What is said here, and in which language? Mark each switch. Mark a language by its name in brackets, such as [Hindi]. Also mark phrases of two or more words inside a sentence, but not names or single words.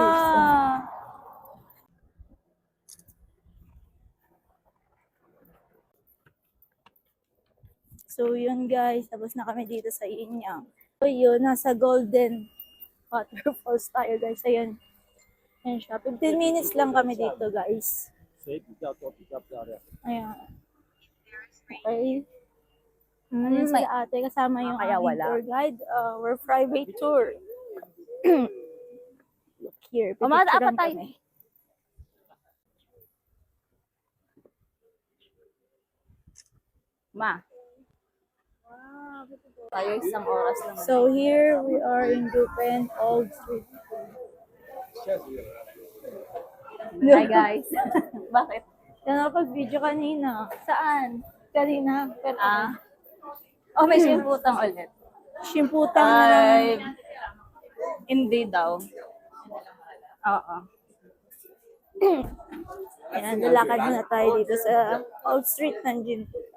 [Filipino] years daw. So, yun guys. Tapos na kami dito sa Inyang. So, yun. Nasa Golden Waterfalls tayo guys. Ayun. Ayun siya. 15 minutes lang kami dito guys. [Chinese] 谁比较多比较漂亮？ [Filipino] Ayan. Okay. Ayun si ate. Kasama yung Kaya aming wala. [English] tour guide. We're private tour. Look here. [Filipino] Mamada pipicturean apa tayo? kami. Ma. Tayo isang oras lang. [English] So here we are in Dupen Old Street. Hi guys. [Filipino] Bakit? Yan nakapag-video kanina. Saan? Kanina. Pero Oh, may simbutang ulit. Shimputang na lang. Ay, hindi daw. Oo. Ayan, lalakad muna tayo dito sa Old Street ng Jinputang.